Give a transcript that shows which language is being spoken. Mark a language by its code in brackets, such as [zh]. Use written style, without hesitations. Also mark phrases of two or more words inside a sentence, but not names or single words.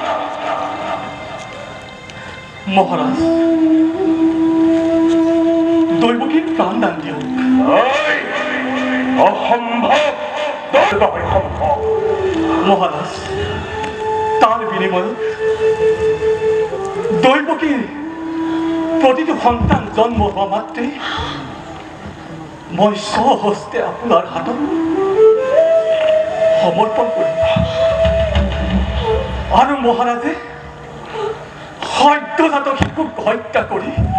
[as] মহারাজ, দৈবকীর প্রাণ দান দিও। অসম্ভব, সম্ভব। মহারাজ, তার বিনিময়ে দৈবকীর প্রতিটি সন্তান জন্ম হওয়া মাত্রে মই স্বহস্তে আপোনাৰ হাতত সমৰ্পণ কৰিম। আৰু মহাৰাজে সদ্যজাত শিশুক হত্যা কৰি